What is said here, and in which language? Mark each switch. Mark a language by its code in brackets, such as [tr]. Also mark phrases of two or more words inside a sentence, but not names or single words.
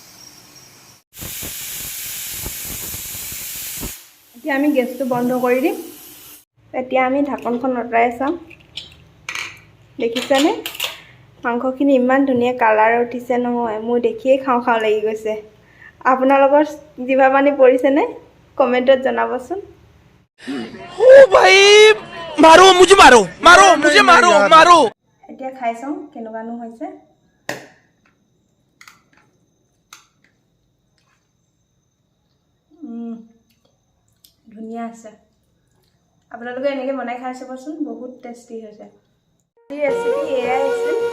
[as] এতিয়া আমি গেছটো বন্ধ কৰি দিম। এতিয়া আমি ঢাকনখন আঁতৰাই চাম। দেখিছেনে মাংসখিনি ইমান ধুনীয়া কালাৰ উঠিছে নহয়, মোৰ দেখিয়ে খাওঁ খাওঁ লাগি গৈছে। আপোনালোকৰ জিভা পানী পৰিছেনে কমেণ্টত জনাবচোন। [hi] ओ भाई मारो मुझे मारो मारो मुझे मारो मारो। [as] এতিয়া খাই চাওঁ কেনেকুৱানো হৈছে। ধুনীয়া আছে। আপোনালোকে এনেকৈ বনাই খাই চাবচোন, বহুত টেষ্টি হৈছে। ৰেচিপি এয়াই আছিল।